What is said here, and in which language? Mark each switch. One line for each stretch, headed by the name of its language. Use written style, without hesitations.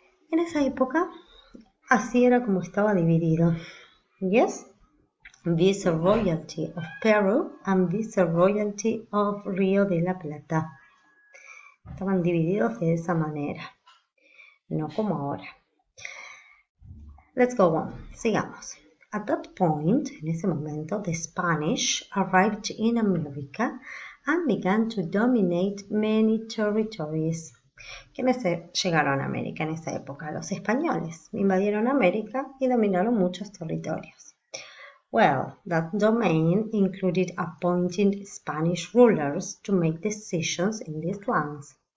Spanish: En esa época así era como estaba dividido.
English: Yes? Viceroyalty of Peru and Viceroyalty of Río de la Plata.
Spanish: Estaban divididos de esa manera, no como ahora.
English: Let's go on.
Spanish: Sigamos.
English: At that point,
Spanish: en ese momento,
English: the Spanish arrived in America and began to dominate many territories.
Spanish: ¿Quiénes llegaron a América en esa época? Los españoles invadieron América y dominaron muchos territorios.
English: Well, that domain included appointing Spanish rulers to make decisions in these lands.